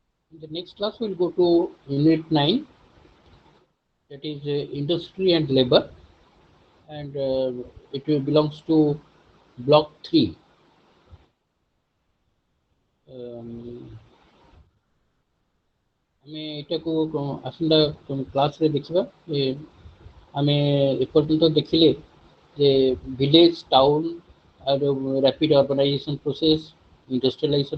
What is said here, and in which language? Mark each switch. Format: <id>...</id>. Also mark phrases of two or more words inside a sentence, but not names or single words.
<en>In the next class, we'll go to Unit 9, that is Industry and Labor, and it belongs to Block 3.</en> <or>ଆମେ ଏଟାକୁ ଆସନ୍ତା କ୍ଲାସରେ ଦେଖିବା। ଆମେ ଏପର୍ଯ୍ୟନ୍ତ ଦେଖିଲେ ଯେ</or> <en>village town ଆଉ rapid urbanization process, industrialization</en>